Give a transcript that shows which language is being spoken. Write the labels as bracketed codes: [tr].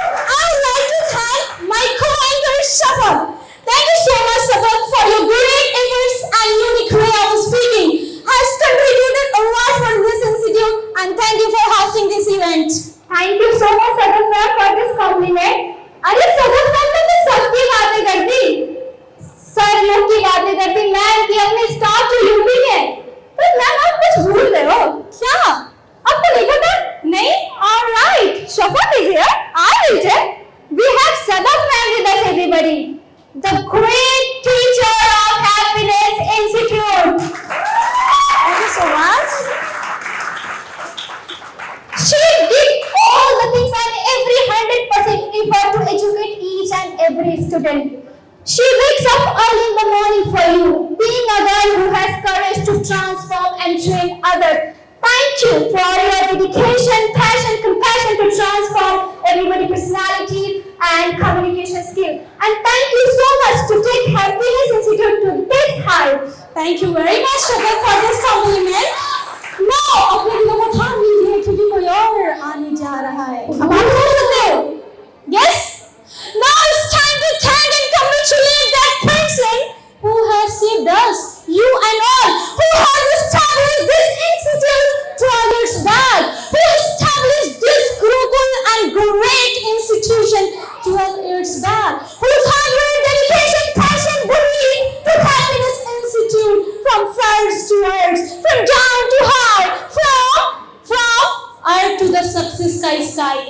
[en] I would like to thank my co-anchor Shafaq. Thank you so much, Shafaq, for your great efforts and unique way of speaking. Has contributed a lot for this institute, and thank you for hosting this event. Thank you so much, Sadaf ma'am, for this compliment. [hi] अरे Sadaf ma'am ने तो सबकी बातें कर दी, sir लोग की बातें कर दी, मैम की, अपने स्टाफ जो यूपी है, पर मैम आप कुछ भूल रहे हो क्या? आपको नहीं पता? नहीं? [en] All right, Shafaq is here. I will tell. We have Sadaf ma'am with us, everybody. The great teacher of Happiness Institute. Thank you so much. She did all the things and every 100% effort to educate each and every student. She wakes up early in the morning for you, being a girl who has courage to transform and train others. Thank you for your dedication, passion, compassion to transform everybody's personality and communication skill. And thank you so much to take Happiness Institute to this height. Thank you very much, Shafaq, for this compliment. Now, [hi] अपने दिलों को थाम लीजिए क्योंकि कोई और आने जा रहा है। अब आप सोच सकते हो? Yes? [en] Now it's time to thank and congratulate that person who has saved us, you and all, who has established this institute 12 years back, who established this Gurukul and great institution 12 years back, whose hard work, dedication, passion, belief to Happiness Institute from first to earth, from down to high, from earth to the success sky.